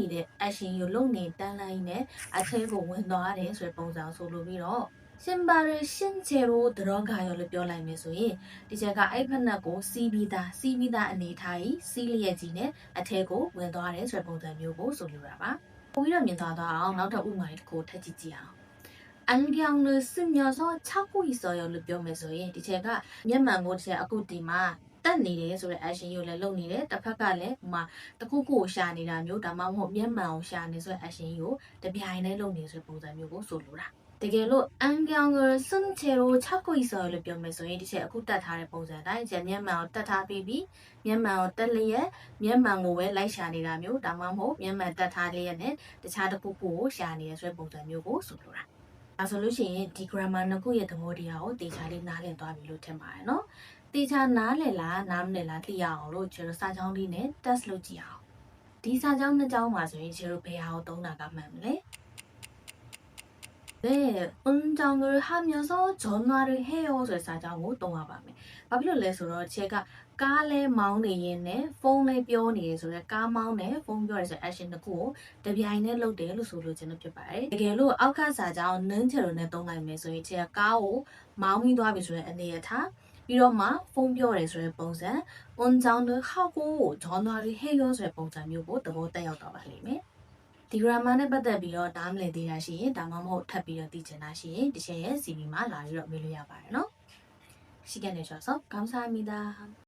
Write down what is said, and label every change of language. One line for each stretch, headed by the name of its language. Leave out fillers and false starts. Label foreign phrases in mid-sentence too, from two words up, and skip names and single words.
Burmese: နေတဲ့ action ကိုလုပ်နေတန်းလိုက်နဲ့အထဲကိုဝင်သွားတယ်ဆိုတဲ့ပုံစံဆိုလိုပြီးတော့ရှင်ပါရရှင်ချေရိုဒရောဂါရောလို့ပြောလိုက်မယ်ဆိုရင်ဒီချက်ကအဲ့ဖက်နှက်ကိုစီးပြီးသားအနေထားကြီးစီးလျက်ကြီးနဲ့အထဲကိုဝင်သွားတယ်ဆိုတဲ့ပုံစံမျိုးကိုဆိုလိုတာ ပါ။ပိုပြီးတော့မြင်သွားအောင်နောက်ထပ်ဥပမာတစ်ခုထပ်ကြည့်ကြည့်အောင်
Korean: 안경을 쓰면서 찾고 있어요
Burmese: လို့ပြောမယ်ဆိုရင်ဒီချက်ကမျက်မှန်ကိုတစ်ချက်အခုဒီမှာတက်နေတယ်ဆိုတဲ့ action ကိုလည်းလုပ်နေတယ်တစ်ဖက်ကလည်းဟိုမှာတစ် ခုခုကိုရှာနေတာမျိုးဒါမှမဟုတ်မျက်မှန်ကိုရှာနေဆိုတဲ့ action ကိုတပြိုင်တည်းလုပ်နေဆိုတဲ့ပုံစံမျိုးကိုဆိုလိုတာတကယ်လို့
Korean: 안경을 쓴 채로 찾고 있어요
Burmese: လို့ပြောမယ်ဆို ရင်ဒီချက်အခုတက်ထားတဲ့ပုံစံတိုင်းချက်မျက်မှန်ကိုတက်ထားပြီးမျက်မှန်ကိုတက်လျက်မျက်မှန်ကိုပဲလိုက်ရှာနေတာမျိုးဒါမှမဟုတ်မျက်မှန်တက်ထားလျက်နဲ့တခြားတစ်ခုခုကိုရှာနေရဆိုတဲ့ပုံစံမျိုးကိုဆိုလိုတာဒါဆိုလို့ရှိရင်ဒီ grammar နှစ်ခုရဲ့သဘောတရားကိုတေချာလေးနားလည်သွားပြီလို့ထင်ပါတယ်နော်။တေချာနားလည်လားနားမလည်လားသိရအောင်လို့ကျွန်တော်စာကြောင်းလေးနဲ့ test လုပ်ကြည့်အောင်။ဒီစာကြောင်းနှစ်ကြောင်းမှာဆိုရင်ကျွန်တော်ဘယ်ဟာကိုသုံးတာကမှန်မလဲ။
Korean: 네, 운전을 하면서 전화를 해요
Burmese: ဆိုတဲ့စာကြောင်းကိုသုံးရပါမယ်။ဘာဖြစ်လို့လဲဆိုတော့ချက်ကကားလဲမောင်းနေရင်နဲ့ဖုန်းလဲပြောနေရဆိုတော့ ကားမောင်းနဲ့ဖုန်းပြောရဆို action တစ်ခုကိုတပြိုင်တည်းလုပ်တယ်လို့ဆိုလို့ကျွန်တော်ဖြစ်ပါတယ်။တကယ်လို့အောက်ကစာကြောင်းနန်းချယ်လိုနဲ့သုံးလိုက်မယ်ဆိုရင်ချက်ကကားကိုမောင်းပြီးသွားပြီဆိုတဲ့အနေအထားပြီးတော့မှဖုန်းပြောတယ်ဆိုတဲ့ပုံစံ
Korean: 운전을 하고 전화를 해요
Burmese: ဆိုတဲ့ပုံစံမျိုးကိုသဘောတက်ရောက်တော့ပါလိမ့်မယ်။ဒီ grammar နဲ့ပတ်သက်ပြီးတော့နားမလည်သေးတာရှိရင်ဒါမှမဟုတ်ထပ်ပြီးတော့သိချင်တာရှိရင်ဒီချက်ရဲ့ CV မှာလာပြီးတော့မေးလို့ရပါတယ်နော်။ရှိခဲ့နေကြဆို
Korean: 감사합니다